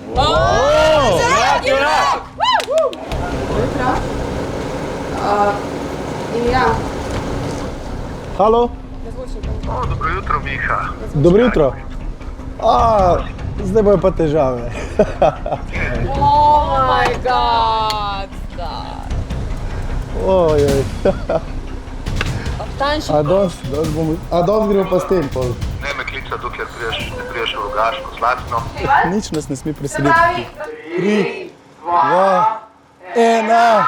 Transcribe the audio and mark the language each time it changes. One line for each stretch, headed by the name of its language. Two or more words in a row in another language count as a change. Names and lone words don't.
Slovenian: Deželak junak! Ja. Halo? Dobro jutro, Miha. Dobro jutro. Zdaj bojo pa težave.
English: Oh my god!
Slovenian: Ojoj. Tanjši A danes gremo pa s tem pol. Ne me klica, dokler ne priješ v Rogaško Slatino. Nič nas ne sme preseliti. 3, 2, 1.